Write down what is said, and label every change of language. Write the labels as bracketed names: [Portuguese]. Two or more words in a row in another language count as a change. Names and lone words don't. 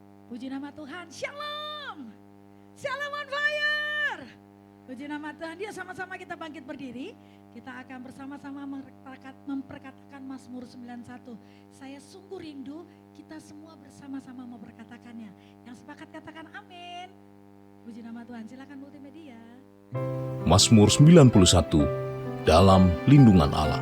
[Indonesian] Puji nama Tuhan. Shalom. Shalom [English] on fire. [Indonesian] Puji nama Tuhan. Dia sama-sama kita bangkit berdiri. Kita akan bersama-sama memperkatakan Mazmur 91. Saya sungguh rindu kita semua bersama-sama memperkatakannya. Yang sepakat katakan amin. Puji nama Tuhan. Silakan multimedia. Mazmur 91 dalam lindungan Allah.